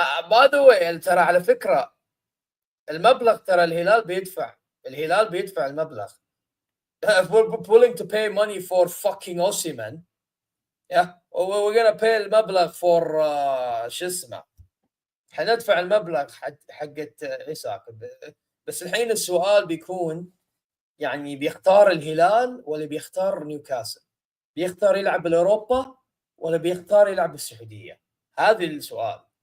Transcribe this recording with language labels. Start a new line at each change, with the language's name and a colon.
English: By the way,
Arabic: ترى على فكرة المبلغ ترى الهلال بيدفع المبلغ.
English: If we're willing to pay money for fucking Osman, yeah, we're gonna pay
Arabic: المبلغ
English: for
Arabic: شو اسمه. حندفع المبلغ حقت إيساك. بس الحين السؤال بيكون يعني بيختار الهلال ولا بيختار نيوكاسل؟ بيختار يلعب بالأوروبا ولا بيختار يلعب بالسعودية؟ هذا السؤال.